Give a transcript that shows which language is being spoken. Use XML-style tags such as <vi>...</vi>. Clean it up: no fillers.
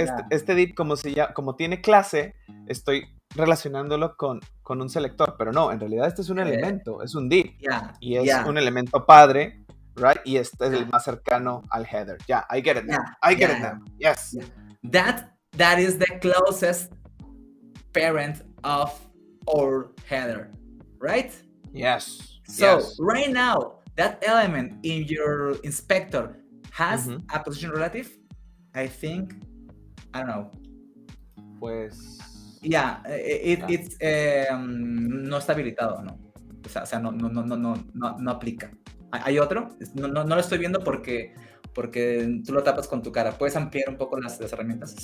<es>Este div, como tiene clase, estoy relacionándolo con un selector, pero no, en realidad este es un elemento, es un div. Y es un elemento padre, right? Y este es el más cercano al header.</es> <en>I get it now. I get it now. Yes. That is the closest parent of our header, right? Yes. So right now, that element in your inspector has a position relative. I think, I don't know.</en> <es>Pues. It's no está habilitado, ¿no? O sea, no aplica. ¿Hay otro? No lo estoy viendo porque tú lo tapas con tu cara. ¿Puedes ampliar un poco las herramientas?</es>